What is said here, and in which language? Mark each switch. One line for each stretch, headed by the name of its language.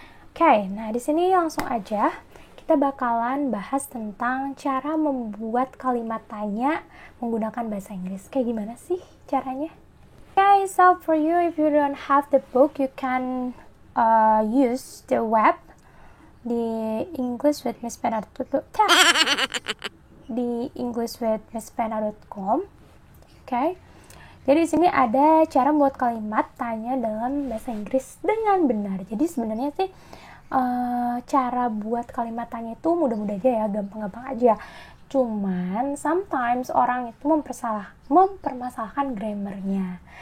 Indonesian: Oke, nah di sini langsung aja kita bakalan bahas tentang cara membuat kalimat tanya menggunakan bahasa Inggris. Kayak gimana sih caranya?
English: Okay, so for you, if you don't have the book, you can use the web di English with Miss Vena di englishwithmissvena.com. Okay.
Indonesian: Jadi di sini ada cara membuat kalimat tanya dalam bahasa Inggris dengan benar. Jadi sebenarnya sih cara buat kalimat tanya itu mudah-mudah aja ya, gampang-gampang aja. Cuman sometimes orang itu mempermasalahkan grammarnya.